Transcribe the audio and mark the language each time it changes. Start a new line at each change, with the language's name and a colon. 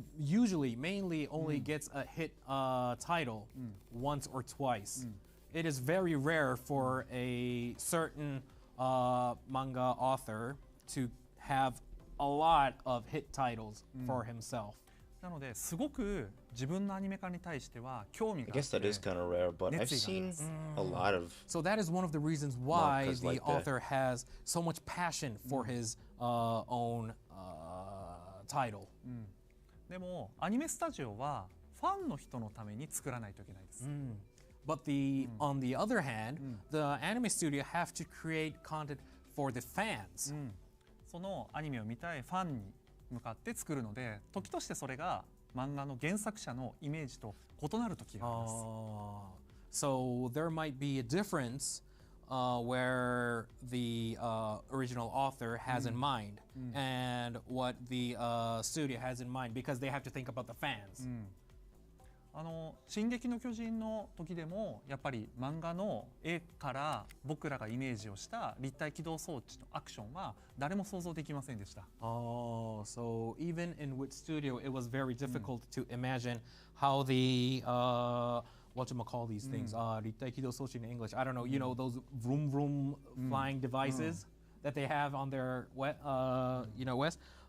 English: Usually, mainly only gets a hit title once or twice. It is very rare for a certain manga author to have a lot of hit titles for himself.
Japanese: なのですごく自分のアニメ化に対しては興味があって。
English: I guess that is kind of rare, but I've seen a lot of. So that is one of the reasons why the author has so much passion for his own title.
Japanese: でもアニメスタジオはファンの人のために作らないといけないです。
English: But on the other hand, the anime studio have to create content for the fans.
Japanese: そのアニメを見たいファンに向かって作るので、時としてそれが漫画の原作者のイメージと異なる時があります。
English: So there might be a difference where the original author has in mind and what the studio has in mind because they have to think about the fans.
Japanese: 進撃の巨人の時でもやっぱり漫画の絵から僕らがイメージをした立体起動装置のアクションは誰も想像できませんでした。
English: So even in Wit Studio, it was very difficult to imagine how the whatchamacall these things, 立体起動装置 in English. I don't know, you know those vroom vroom flying devices that they have on their West.